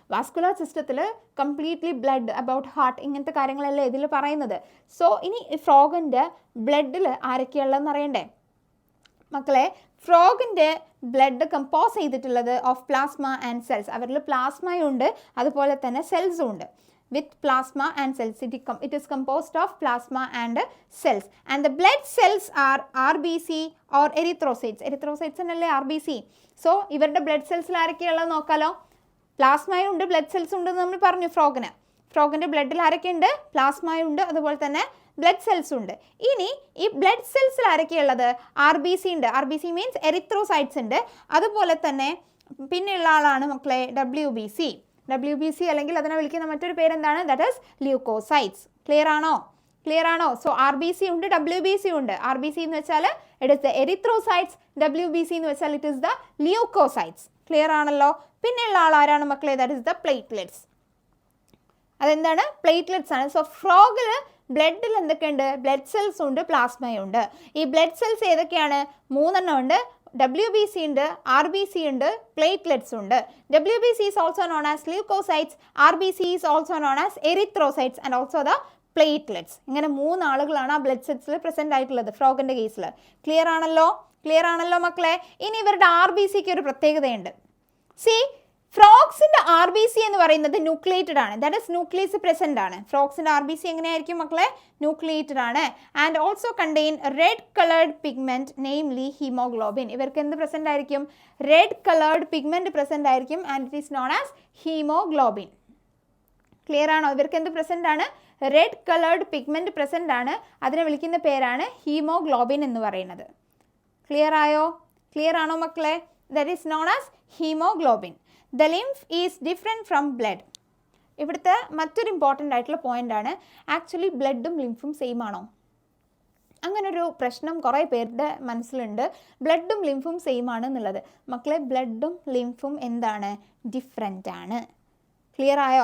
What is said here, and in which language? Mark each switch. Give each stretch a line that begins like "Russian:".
Malayalam: Vascular സിസ്റ്റത്തിൽ completely blood, about heart, ഇങ്ങനത്തെ കാര്യങ്ങളല്ലേ ഇതിൽ പറയുന്നത്. സോ ഇനി ഫ്രോഗിൻ്റെ ബ്ലഡിൽ ആരൊക്കെയുള്ളതെന്ന് അറിയണ്ടേ മക്കളെ? ഫ്രോഗിൻ്റെ ബ്ലഡ് കമ്പോസ് ചെയ്തിട്ടുള്ളത്
English: Of plasma and cells.
Malayalam: അവരിൽ പ്ലാസ്മയുണ്ട്, അതുപോലെ തന്നെ സെൽസും ഉണ്ട്.
English: with plasma and cells. It is composed of plasma and cells. And the blood cells are RBC or erythrocytes.
Malayalam: Erythrocytes എന്നല്ലേ RBC. സോ ഇവരുടെ ബ്ലഡ് സെൽസിൽ ആരൊക്കെയുള്ളത് നോക്കാലോ. പ്ലാസ്മയുണ്ട്, ബ്ലഡ് സെൽസ് ഉണ്ടെന്ന് നമ്മൾ പറഞ്ഞു ഫ്രോഗിന്. ഫ്രോഗിൻ്റെ ബ്ലഡിൽ ആരൊക്കെയുണ്ട്? പ്ലാസ്മയുണ്ട്, അതുപോലെ തന്നെ ബ്ലഡ് സെൽസ് ഉണ്ട്. ഇനി ഈ ബ്ലഡ് സെൽസിൽ ആരൊക്കെയുള്ളത്? RBC ഉണ്ട്. RBC മീൻസ് എറിത്രോസൈറ്റ്സ് ഉണ്ട്. അതുപോലെ തന്നെ പിന്നെയുള്ള ആളാണ് മക്കളെ WBC അല്ലെങ്കിൽ അതിനെ വിളിക്കുന്ന മറ്റൊരു പേരെന്താണ്?
English: That is leucocytes.
Malayalam: ക്ലിയർ ആണോ? സോ RBC ഉണ്ട്, WBC ഉണ്ട്. RBC എന്ന് വെച്ചാൽ
English: it is the erythrocytes,
Malayalam: WBC എന്ന് വെച്ചാൽ
English: It is the leucocytes.
Malayalam: Clear ആണല്ലോ. പിന്നെയുള്ള ആൾ ആരാണ് മക്കളെ?
English: That is the platelets.
Malayalam: അതെന്താണ്? പ്ലേറ്റ്ലെറ്റ്സ് ആണ്. സോ ഫ്രോഗിൽ ബ്ലഡിൽ എന്തൊക്കെയുണ്ട്? ബ്ലഡ് സെൽസ് ഉണ്ട്, പ്ലാസ്മയുണ്ട്. ഈ ബ്ലഡ് സെൽസ് ഏതൊക്കെയാണ്? 3 ഉണ്ട്. WBC ഉണ്ട്, RBC ഉണ്ട്, പ്ലേറ്റ്ലെറ്റ്സ് ഉണ്ട്.
English: WBC is also known as leukocytes, RBC is also known as erythrocytes and also the platelets.
Malayalam: ഇങ്ങനെ 3 ആളുകളാണ് ആ ബ്ലഡ് സെൽസിൽ പ്രസന്റ് ആയിട്ടുള്ളത് ഫ്രോഗിൻ്റെ കേസിൽ. ക്ലിയർ ആണല്ലോ മക്കളെ. ഇനി ഇവരുടെ RBCക്ക് ഒരു പ്രത്യേകതയുണ്ട്. സി ഫ്രോഗ്സിൻ്റെ RBC എന്ന് പറയുന്നത് ന്യൂക്ലിയേറ്റഡ് ആണ്. ദാറ്റ് ഇസ് ന്യൂക്ലിയസ് പ്രസന്റ് ആണ്. ഫ്രോഗ്സിൻ്റെ RBC എങ്ങനെയായിരിക്കും മക്കളെ? ന്യൂക്ലിയേറ്റഡ് ആണ്.
English: And also contain red coloured pigment namely haemoglobin.
Malayalam: ഇവർക്ക് എന്ത് പ്രസന്റ് ആയിരിക്കും? റെഡ് കളേർഡ് പിഗ്മെന്റ് പ്രസന്റ് ആയിരിക്കും.
English: And it is known as haemoglobin.
Malayalam: Clear ആണോ? ഇവർക്ക് എന്ത് പ്രസന്റ് ആണ്? റെഡ് കളേർഡ് പിഗ്മെന്റ് പ്രസന്റ് ആണ്. അതിനെ വിളിക്കുന്ന പേരാണ് ഹീമോഗ്ലോബിൻ എന്ന് പറയുന്നത്. ക്ലിയർ ആണോ മക്കളെ?
English: That is known as haemoglobin. The lymph is different from blood.
Malayalam: ഇവിടുത്തെ മറ്റൊരു ഇമ്പോർട്ടൻ്റ് ആയിട്ടുള്ള പോയിന്റ് ആണ്, ആക്ച്വലി ബ്ലഡും ലിംഫും സെയിം ആണോ? അങ്ങനൊരു പ്രശ്നം കുറേ പേരുടെ മനസ്സിലുണ്ട്, ബ്ലഡും ലിംഫും സെയിം ആണ് എന്നുള്ളത്. മക്കളെ, ബ്ലഡും ലിംഫും എന്താണ്? ഡിഫറെൻ്റ് ആണ്. ക്ലിയർ ആയോ?